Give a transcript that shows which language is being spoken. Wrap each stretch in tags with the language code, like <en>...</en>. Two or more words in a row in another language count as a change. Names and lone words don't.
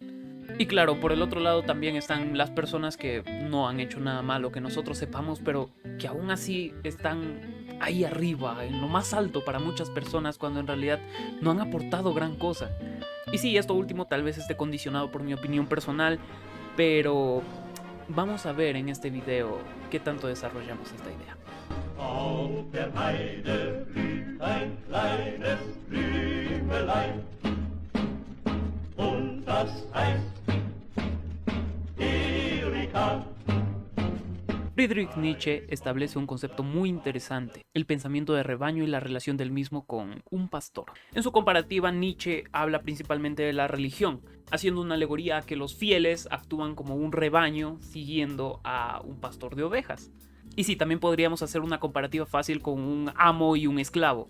<es>Y claro, por el otro lado también están las personas que no han hecho nada malo que nosotros sepamos, pero que aún así están ahí arriba, en lo más alto para muchas personas, cuando en realidad no han aportado gran cosa. Y sí, esto último tal vez esté condicionado por mi opinión personal, pero vamos a ver en este video qué tanto desarrollamos esta idea.</es> <de>Auf der Heide blüht ein kleines Blümelein, und das heißt Erika.</de> <es>Friedrich Nietzsche establece un concepto muy interesante, el pensamiento de rebaño y la relación del mismo con un pastor. En su comparativa, Nietzsche habla principalmente de la religión, haciendo una alegoría a que los fieles actúan como un rebaño siguiendo a un pastor de ovejas. Y sí, también podríamos hacer una comparativa fácil con un amo y un esclavo.</es>